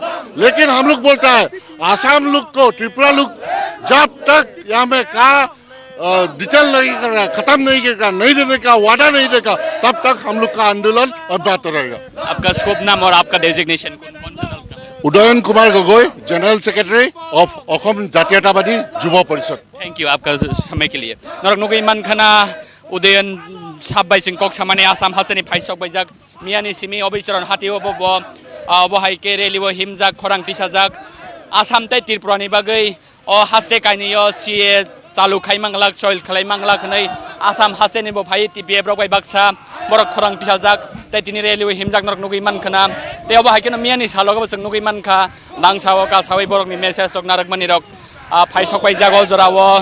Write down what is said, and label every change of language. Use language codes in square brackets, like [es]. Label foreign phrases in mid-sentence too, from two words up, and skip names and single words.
[hi] लेकिन हम लोग बोलता है आसाम लोग को, त्रिपुरा लोग जब तक यहाँ में का डिटेल नहीं कर रहा, खत्म नहीं करेगा, नहीं देने का वादा नहीं देगा, तब तक हम लोग का आंदोलन अब्याहत रहेगा। आपका शुभ नाम और आपका डेजिग्नेशन कौन सा दल का है? उदयन कुमार गगৈ, [en] General Secretary of [hi] असम जातीयतावादी युवा परिषद। [en] Thank you [hi] आपका समय के लिए। [trp] नरक नुगै मानखाना उदयन साब्बाई सिं कक सामाने आसाम हासनि फाइसक बाइजाक मियानि सिमी अबिचरण हातिओ बब अबहायके रेलिओ हिमजाक खरां तिसाजाक आसाम तै त्रिपुरानि बागै अ हासे काइनियो सीए चालु खाइमांगलाक सयल खालाइमांगलाक नै आसाम हासेनि बो फाइ टिपिए ब्रबाय बाक्सा बरक खरां तिसाजाक तै तिनि रेलिओ हिमजाक नरक नुगै मानखाना तै अबहायके मियानि सालगबो जों नुगै मानखा नांसाव कासावै बरकनि मेसेज तक नारक मानिरक फाइसक बाइजाक अजराव